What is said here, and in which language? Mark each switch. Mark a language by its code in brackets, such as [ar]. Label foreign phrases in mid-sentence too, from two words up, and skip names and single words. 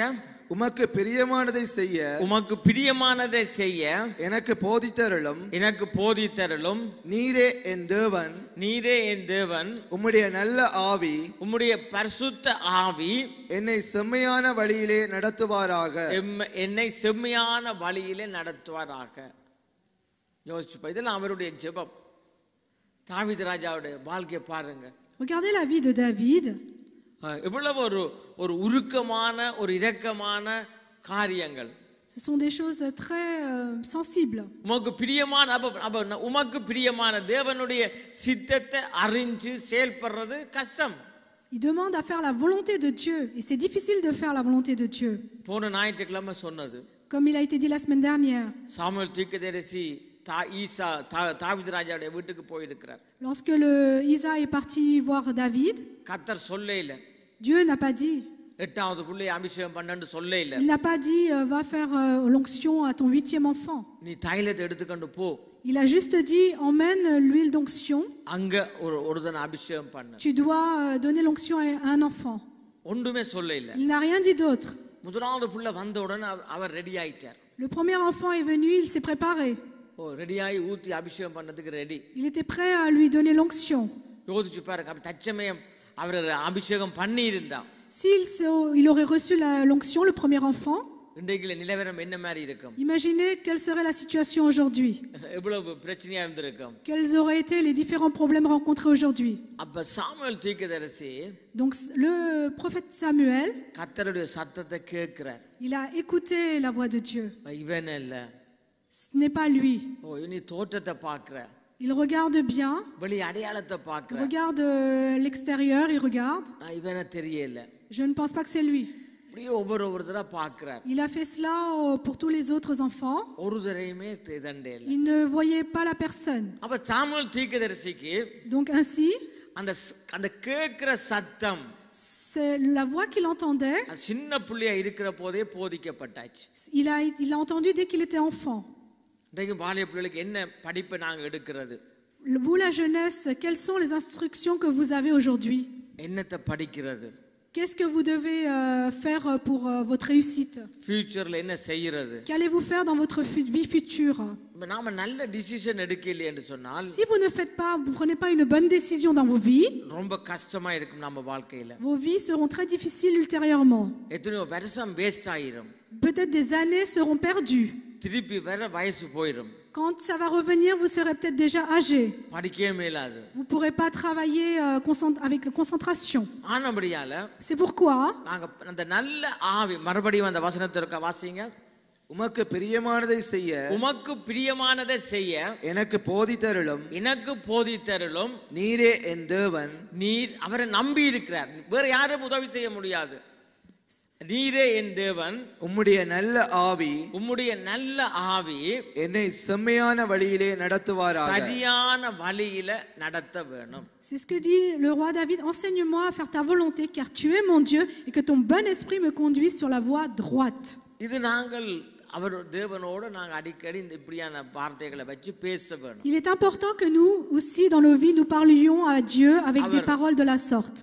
[ta] உமக்கு பிரியமானதை செய்ய எனக்கு போதித்தருளும் நீரே என் தேவன் உம்முடைய நல்ல ஆவி உம்முடைய பரிசுத்த ஆவி என்னை செம்மையான வழியிலே நடத்துவாராக. யோசிச்சு இதெல்லாம் அவருடைய ஜெபம். தாவீது ராஜாவுடைய வாழ்க்கையை பாருங்க. [fr] Regardez la vie de David. [ta] எவ்வளவு ஒரு உருக்கமான ஒரு இரக்கமான காரியங்கள். [fr] Ce sont des choses très sensibles. [ta] உமக்கு பிரியமான தேவனுடைய சித்தத்தை அறிஞ்சு செயல்படுறது கஷ்டம். [fr] Il demande à faire la volonté de Dieu et c'est difficile de faire la volonté de Dieu. [ta] போன ஞாயிற்றுக்கிழமை சொன்னது. [fr] Comme il a été dit la semaine dernière. [ta] சாமுவேல் தீர்க்கதரிசி தாவீது ராஜாவுடைய வீட்டுக்கு போயிருக்கிறார். [fr] Lorsque Isa est parti voir David, [ta] கர்த்தர் சொல்லல. [fr] Dieu n'a pas dit. [ta] 8வது புள்ளையை அபிஷேகம் பண்ணன்னு சொல்லல. [fr] Il n'a pas dit va faire l'onction à ton 8e enfant. [ta] நீ தைலத்தை எடுத்துக்கொண்டு போ. [fr] Il a juste dit emmène l'huile d'onction. [ta] அங்க ஒருதன அபிஷேகம் பண்ணு. [fr] Tu dois donner l'onction à un enfant. [ta] ஒண்ணுமே சொல்லல. [fr] Il n'a rien dit d'autre. [ta] முதலாவது புள்ள வந்த உடனே அவர் ரெடி ஆயிட்டார். [fr] Le premier enfant est venu, il s'est préparé. [ta] ரெடியாகி ஊத்தி அபிஷேகம் பண்ணதுக்கு ரெடி. [fr] Il était prêt à lui donner l'onction. [ta] யோசிச்சு பாருங்க. அப்ப தச்சமயம் அவர் அபிஷேகம் பண்ணி இருந்தா [fr] il aurait reçu l'onction, le premier enfant, [ta] இன்றைக்கு நிலவரம் என்ன மாதிரி இருக்கும்? [fr] Imaginez quelle serait la situation aujourd'hui. [ta] எவ்வளவு பிரச்சனையா இருந்திருக்கும்? [fr] Quels auraient été les différents problèmes rencontrés aujourd'hui. [ta] அப்ப சாமுவேல் தீர்க்கதரிசி [fr] Donc le prophète Samuel, [ta] கர்த்தருடைய சத்தத்தை கேட்கிறார். [fr] il a écouté la voix de Dieu. [ta] இவன் இல்ல, [fr] Ce n'est pas lui. [ta] ஓ நீ தோற்றத்தை பார்க்கிற, [fr] Il regarde bien, [ta] வெளி அடையாளத்தை [fr] il [ta] பார்க்கிற, [fr] regarde l'extérieur, il regarde. [ta] இவனை தெரியல. [fr] Je ne pense pas que c'est lui. [ta] இப்படியே ஒவ்வொருத்தரா பார்க்கிறார். [fr] Il a fait cela pour tous les autres enfants. [ta] ஒரு தரையுமே தண்டே இல்ல. [fr] Il ne voyait pas la personne. [ta] அப்ப சாமுவேல் தீர்க்கதரிசிக்கு [fr] Donc ainsi, [ta] அந்த கேட்கிற சத்தம் [fr] c'est la voix qu'il entendait. [ta] சின்ன புள்ளையா இருக்கிற போதே போதிக்கப்பட்டாச்சு. [fr] Il a entendu dès qu'il était enfant. [ta] இன்றைக்கு பாலிய பிள்ளைகளுக்கு என்ன படிப்பை நாங்க எடுக்கிறது? [fr] Vous la jeunesse, quelles sont les instructions que vous avez aujourd'hui? [ta] என்னத்தை படிக்கிறது? [fr] Qu'est-ce que vous devez faire pour votre réussite? [ta] ஃபியூச்சர்ல என்ன செய்யறது? [fr] Qu'allez-vous faire dans votre vie future? [ta] நாம நல்ல டிசிஷன் எடுக்கல என்று சொன்னால், [fr] Si vous ne faites pas, vous prenez pas une bonne décision dans vos vies, [ta] ரொம்ப கஷ்டமா இருக்கும் நம்ம வாழ்க்கையில. [fr] vos vies seront très difficiles ultérieurement. [ta] எத்தனையோ வருஷம் வேஸ்ட் ஆயிரும். [fr] Peut-être des années seront perdues. [ta] திருப்பி வர வயசு போயிடும். [fr] Quand ça va revenir, vous serez peut-être déjà âgé. [ta] படிக்கவே மேலாது. [fr] Vous ne pourrez pas travailler avec concentration. [ta] ஆனபடியால [fr] C'est pourquoi [ta] நாங்க அந்த நல்ல ஆவி, மறுபடியும் அந்த வசனத்தை இருக்க வாசிங்க. உமக்கு பிரியமானதை செய்ய, உமக்கு பிரியமானதை செய்ய எனக்கு போதித்தருளும், எனக்கு போதித்தருளும். நீரே என் தேவன், நீர் அவரை நம்பி இருக்கிறார், வேற யாரும் உதவி செய்ய முடியாது. நீரே என் தேவன், உம்முடைய நல்ல ஆவி, உம்முடைய நல்ல ஆவி என்னை செம்மையான வழியிலே நடத்துவாராக. சரியான வழியில நடத்த வேணும். [fr] c'est ce que dit le roi David, enseigne-moi à faire ta volonté car tu es mon Dieu et que ton bon esprit me conduise sur la voie droite. [ta] இது நாங்கள் அவர் தேவனோடு நாங்கள் அடிக்கடி இந்த இப்படியான வார்த்தைகளை வச்சு பேச வேணும். [fr] Il est important que nous aussi dans nos vies nous parlions à Dieu avec des paroles de la sorte.